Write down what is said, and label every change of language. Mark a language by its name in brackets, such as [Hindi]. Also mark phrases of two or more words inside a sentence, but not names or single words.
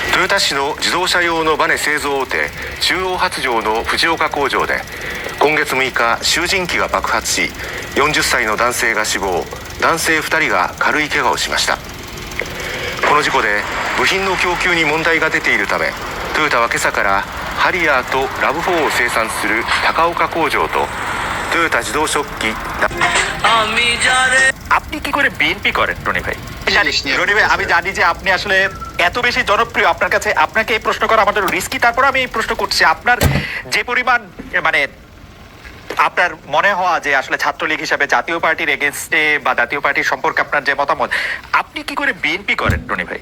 [Japanese] 田市の自動車用のバネ製造大手中央発條の藤岡工場で今月6日集塵機が爆発し40歳の男性が死亡、男性2人が軽い怪我をしました。この事故で部品の供給に問題が出ているためトヨタは今朝からハリアーとラブ4を生産する高岡工場とトヨタ自動食器 [Bangla] আপনি কি করে বিএনপি করেন রনি ভাই? রনি ভাই, আমি জানি যে আপনি আসলে এত বেশি জনপ্রিয়, আপনার কাছে আপনাকে এই প্রশ্ন করা আমার জন্য রিস্কি। তারপর আমি এই প্রশ্ন করছি, আপনার যে পরিমাণ মানে আপনার মনে হওয়া যে আসলে ছাত্রলীগ হিসাবে জাতীয় পার্টির এগেনস্টে বা জাতীয় পার্টির সম্পর্কে আপনার যে মতামত, আপনি কি করে বিএনপি করেন রনি ভাই?